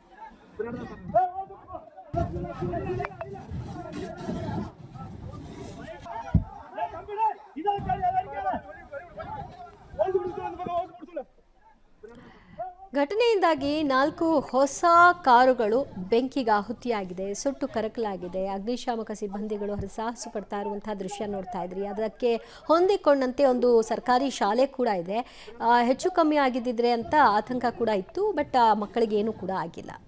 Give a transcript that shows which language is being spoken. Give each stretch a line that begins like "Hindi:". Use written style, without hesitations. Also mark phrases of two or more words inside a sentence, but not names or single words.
Tamil: தம்பிடே இத கேளு அடிக்கல ஓடு குடுத்து அந்த பக்கம் ஓடு குடுத்துல
Kannada: ಘಟನೆಯಿಂದಾಗಿ 4 ಹೊಸ ಕಾರುಗಳು ಬೆಂಕಿಗೆ ಆಹುತಿಯಾಗಿದೆ, ಸುಟ್ಟು ಕರಕಲಾಗಿದೆ. ಅಗ್ನಿಶಾಮಕ ಸಿಬ್ಬಂದಿಗಳು ಹರಸಾಹಸ ಪಡ್ತಾ ಇರುವಂತಹ ದೃಶ್ಯ ನೋಡ್ತಾ ಇದ್ರಿ. ಅದಕ್ಕೆ ಹೊಂದಿಕೊಂಡಂತೆ ಒಂದು ಸರ್ಕಾರಿ ಶಾಲೆ ಕೂಡ ಇದೆ. ಹೆಚ್ಚು ಕಮ್ಮಿ ಆಗಿದ್ದಿದ್ರೆ ಅಂತ ಆತಂಕ ಕೂಡ ಇತ್ತು, ಬಟ್ ಮಕ್ಕಳಿಗೆ ಏನೂ ಕೂಡ ಆಗಿಲ್ಲ.